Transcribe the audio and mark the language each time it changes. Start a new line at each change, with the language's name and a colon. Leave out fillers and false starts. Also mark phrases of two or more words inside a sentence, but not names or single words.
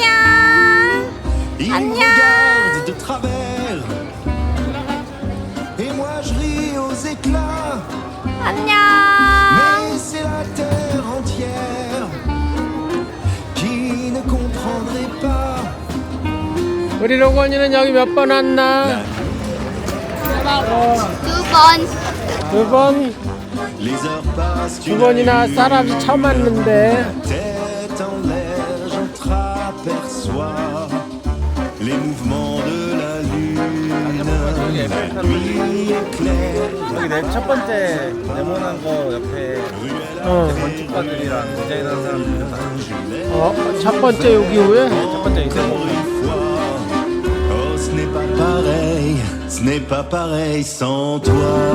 French: Ils me regardent de travers et moi je ris aux éclats.
Korean: 안녕.
French: Mais c'est la terre entière qui ne comprendrait pas.
Korean: 우리 로건이는 여기 몇 번 왔나? 두 번.
French: Les heures passent
Korean: 두 번이나 사람이 처음 왔는데.
French: tête en l'air, j'entreaperçois les mouvements de la lune. La nuit éclaire.
Korean: 여기 첫 번째 네모난 거 옆에 건축가들이랑 디자인하는 사람들 첫 번째 여기 위에? 첫 번째 이 네모.
French: Oh, ce n'est pas pareil, ce n'est pas pareil sans toi.